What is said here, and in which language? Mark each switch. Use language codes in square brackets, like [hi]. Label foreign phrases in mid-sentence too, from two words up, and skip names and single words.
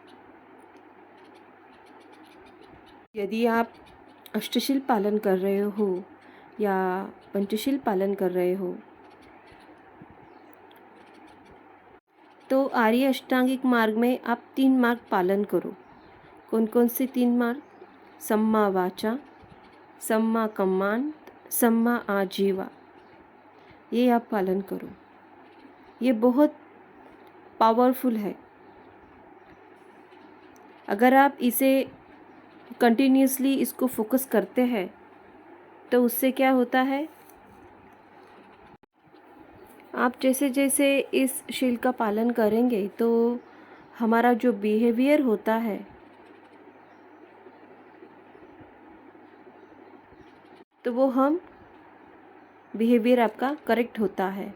[hi] यदि आप अष्टशील पालन कर रहे हो या पंचशील पालन कर रहे हो, तो आर्य अष्टांगिक मार्ग में आप 3 मार्ग पालन करो। कौन कौन से 3 मार्ग? [pi] सम्मा वाचा, सम्मा कम्मांत, सम्मा आजीवा। [hi] ये आप पालन करो। ये बहुत पावरफुल है। अगर आप इसे कंटिन्यूसली इसको फोकस करते हैं, तो उससे क्या होता है? आप जैसे जैसे इस शील का पालन करेंगे तो हमारा जो बिहेवियर होता है, तो वो बिहेवियर आपका करेक्ट होता है।